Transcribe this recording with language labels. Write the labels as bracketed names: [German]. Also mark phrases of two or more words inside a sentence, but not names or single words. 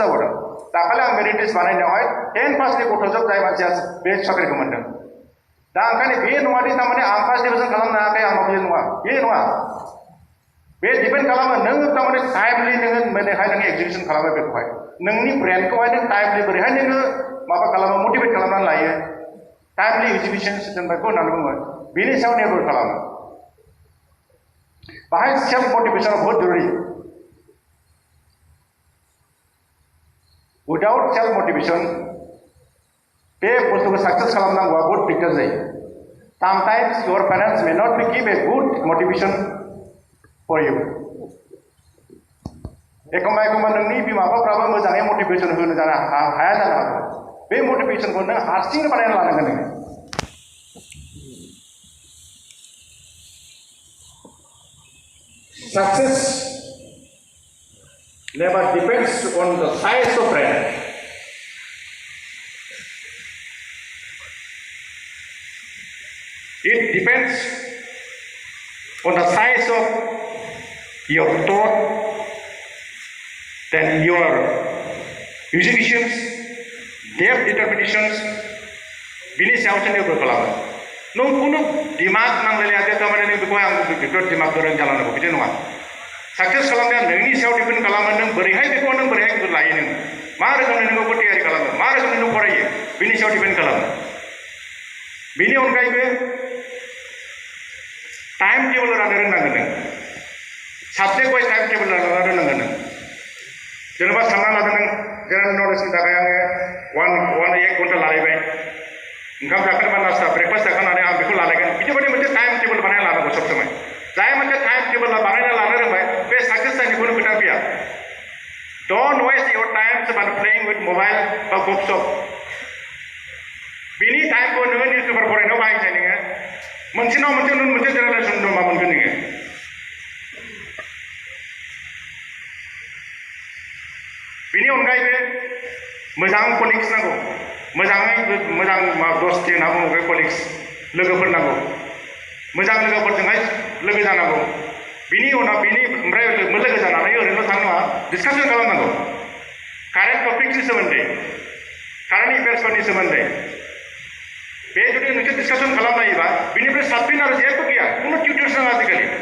[Bodo] जाबावदों दाखालि आं मेरिट लिस्ट बानायनायावहाय 10 पासनि गथ'जोब जाय मानसिया बे साख्रिखौ मोनदों दा ओंखायनो बे नङादि थारमाने आं [English] first division [Bodo] खालामनो हायाखै आंनाव बे नङा बे डिपेन्ड खालामो नों थारमाने टाइमलि नोङो मानेहाय नोङो एक्जिकिउसन खालामो बेखौहाय नोंनि ब्रेनखौहाय नों टाइमलि बोरैहाय नोङो माबा खालामो मटिभेट खालामनानै लायो टाइमलि एक्जिकिउसन दोनबायखौ होननानै बुङो बेनि सायाव निर्भर खालामो बाहाय सेल्फ मटिभेसना [Hindi] बहुत जरुरी [English] without self motivation [Bodo] बे बुस्थुखौ साक्सेस खालामनांगौआ बहुत दिगदार जायो [English] sometimes your parents may not be give a good motivation for you [Bodo] एखम्बा नोंनि बिमा बिफाफ्राबो मोजाङै मटिभेसन होनो हाया जानो हागौ बे मटिभेसनखौ नों हारसिंनो बानायना लानांगोन नोङो [English] Success never depends on the size of brain. It depends on the size of your thought, then your executions, depth determinations, [Bodo] बिनि सायावसो निर्भर खालामो नों खुनु दिमाग नांलायलाया दे थारमाने नों बेखौहाय आं बेफोर दिमाग गोरों जानांगौ बिदि नङा साक्सेस खालामनाया नोंनि सायाव डिपेन्ड खालामो नों बोरैहाय बेखौ नों बोरैहाय लायो नों मा रोखोमनि नोंखौ थियारि खालामो मा रोखोमनि नों फरायो बिनि सायाव डिपेन्ड खालामो बिनि अनगायैबो [English] time table [Bodo] राननो रोंनांगोन नों [English] subject wise time table [Bodo] राननो रोंनांगोन नों जेनेबा सानना लादों नों जेनेरेल नलेजनि थाखाय आङो 1 घन्टा लालायबाय ओंखाम जाखांबा नास्ता ब्रेकफास्ट जाखांनानै आं बेखौ लालायगोन बिदिबायदि मोनसे [English] time table [Bodo] बानायना लानांगौ [Hindi] सब समय [Bodo] जाय मोनसे [English] time table [Bodo] बानायना लानो रोंबाय बे साक्सेस जानायनि खुनु खोथा फैया [English] don't waste your time by playing with mobile [Bodo] बा गपशप बिनि टाइमखौ नोङो निउस पेपार फरायनायाव बाहायसाय नोङो मोनसेनाव मोनसे जेनेरेसन दं मा मोनगोन नोङो बिनि अनगायैबो मोजां कलिग्स नांगौ मोजां दस्ति होनना बुङो बे कलिग्स लोगोफोर नांगौ मोजां लोगोफोरजोंहाय लोगो जानांगौ बिनि उनाव ओमफ्राय लोगो जानानै ओरैनो थानो नङा डिसकासन खालामनांगौ कारेन्ट टपिक्सनि सोमोन्दै कारेन्ट एफेयार्सफोरनि सोमोन्दै बे जुदि नोंसोर डिसकासन खालामलायोबा बिनिफ्राय साबसिन आरो जेबो गैया खुनु टिउटर्स नाङा आजिखालि